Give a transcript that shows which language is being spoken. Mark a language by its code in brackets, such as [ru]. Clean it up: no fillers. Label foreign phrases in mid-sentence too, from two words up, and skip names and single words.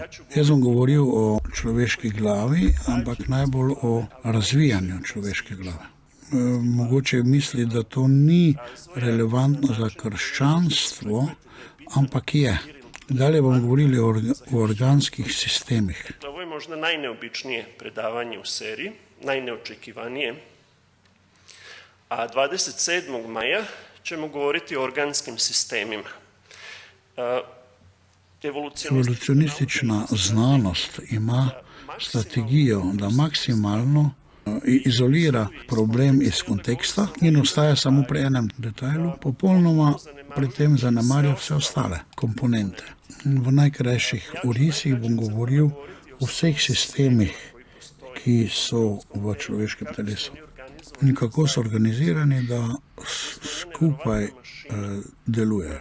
[sl] Jaz bom govoril o človeški glavi, ampak najbolj o razvijanju človeške glave. Mogoče misli, da to ni relevantno za krščanstvo, ampak je. Dalje bomo govorili o organskih sistemih. [sr] Ovo je možda najneobičnije predavanje u seriji, najneočekivanije. A 27. maja ćemo govoriti o organskim sistemima. [sl] Evolucionistična znanost ima strategijo, da maksimalno izolira problem iz konteksta in ostaja samo pri enem detajlu, popolnoma pri tem zanemarja vse ostale komponente. V najkrajših orisih bom govoril o vseh sistemih, ki so v človeškem telesu in kako so organizirani, da skupaj deluje.